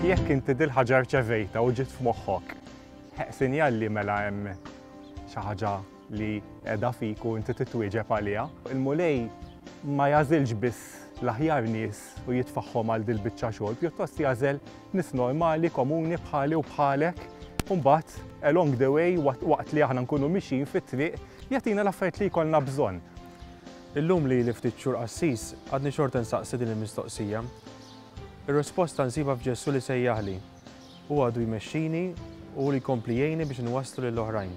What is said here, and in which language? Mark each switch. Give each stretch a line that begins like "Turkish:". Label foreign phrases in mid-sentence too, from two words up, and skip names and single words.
Maltese: jekk inti dil-ħaġa rċevejta u ġiet f'moħħok, sinjal li mela hemm xi ħaġa li qiegħda fik u inti titwieġeb għaliha. Il-mulej ma jażilx biss l-aħjar nies u jitfaħħom għal dil-biċċa xogħol, pjuttost jażel nies normali, komuni bħali u bħalek, u mbagħad
English: along the way
Maltese: waqt li aħna nkunu mixjin fit-triq jagħtina l-affarijiet li jkollna bżonn. Illum li ftit xhur qassis għadni xorta nsaqsi din il-mistoqsija. Ir-risposta nsiba f'Ġessu li sejjaħli. U għadu jmexxini u li jkompli jgħinni biex nwasslu lill-oħrajn.